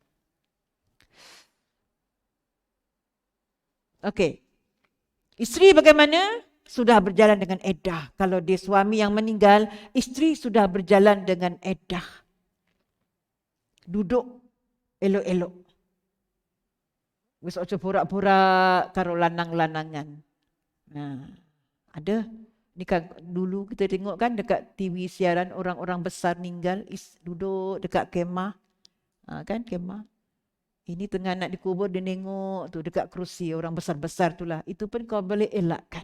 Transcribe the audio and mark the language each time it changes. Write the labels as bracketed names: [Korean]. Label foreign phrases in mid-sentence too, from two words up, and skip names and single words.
[Malay] Okey. Isteri bagaimana? Sudah berjalan dengan iddah. Kalau dia suami yang meninggal, isteri sudah berjalan dengan iddah. Duduk elok-elok. [Javanese] Wis ojo pura-pura karo lanang-lanangan. [Malay] Ada. Ni kan dulu kita tengok kan dekat TV siaran orang-orang besar meninggal duduk dekat kemah. Kan kemah. Ini tengah nak dikubur dia tengok tu dekat kerusi orang besar-besar itulah. Itu pun kau boleh elakkan.